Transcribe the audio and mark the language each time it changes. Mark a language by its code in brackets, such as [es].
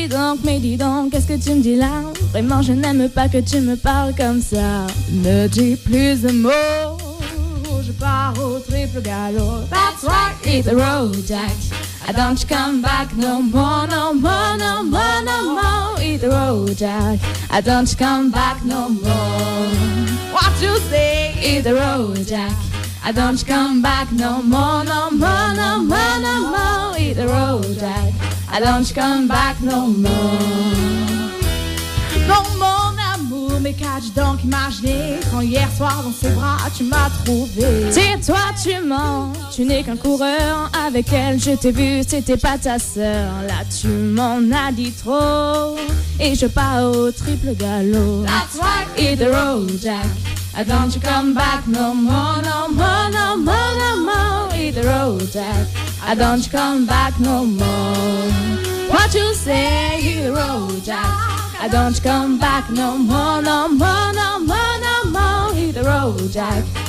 [fr] Oh, mais dis donc, qu'est-ce que tu me dis là? Vraiment, je n'aime pas que tu me parles comme ça. Ne dis plus de mots, je pars au triple galop. [en] That's right, hit the road, Jack. Don't you come back no more, no more, no more, no more. Hit the road, Jack. Don't you come back no more. What you say? Hit the road, Jack. Don't you come back no more, no more, no more, no more. Hit the road, Jack. Don't you come back no more. [fr] Non, mon amour, mais qu'as-tu donc imaginé quand hier soir dans ses bras tu m'as trouvé? Tais-toi, tu mens, tu n'es qu'un coureur. Avec elle je t'ai vu, c'était pas ta sœur. Là tu m'en as dit trop et je pars au triple galop. [en] That's right, hit the road, Jack. Don't you come back no more, no more, no more, no more. Hit the road, Jack. Don't you come back no more. What you say, hit the road, Jack. Don't you come back no more, no more, no more, no more. Hit the road, Jack.